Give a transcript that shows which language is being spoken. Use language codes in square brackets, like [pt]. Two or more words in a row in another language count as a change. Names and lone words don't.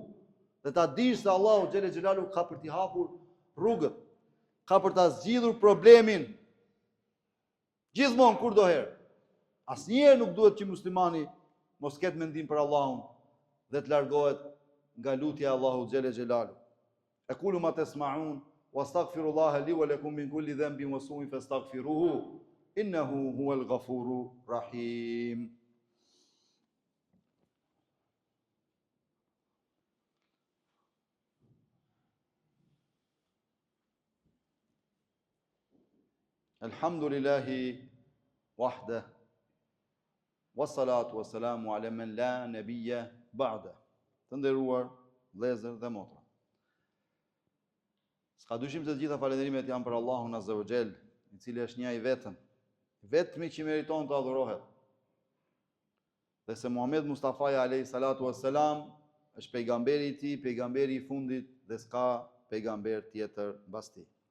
[sq] Dhe ta dish se Allahu [ar] جل جلاله [sq] ka për t'i hapur rrugët, ka për ta zgjidhur problemin. Gjithmonë kur do herë. Asnjëherë nuk duhet që muslimani mos ketë mendim për Allahun dhe të largohet nga lutja e Allahut [ar] جل جلاله. أقول ما تسمعون وأستغفر الله لي ولكم من كل ذنب وسوء فاستغفروه إنه هو الغفور الرحيم. الحمد لله وحده والصلاة والسلام على من لا نبي بعده. [sq] Të nderuar vëllezër dhe motra, s'ka dyshim se të gjitha falënderimet janë për Allahun [ar] عز وجل, [sq] i cili është një i vetëm, vetmi që meriton të adhurohet. Dhe se Muhammed Mustafa [ar] عليه الصلاة والسلام [sq] është pejgamberi i tij, pejgamberi i fundit dhe s'ka pejgamber tjetër mbas tij.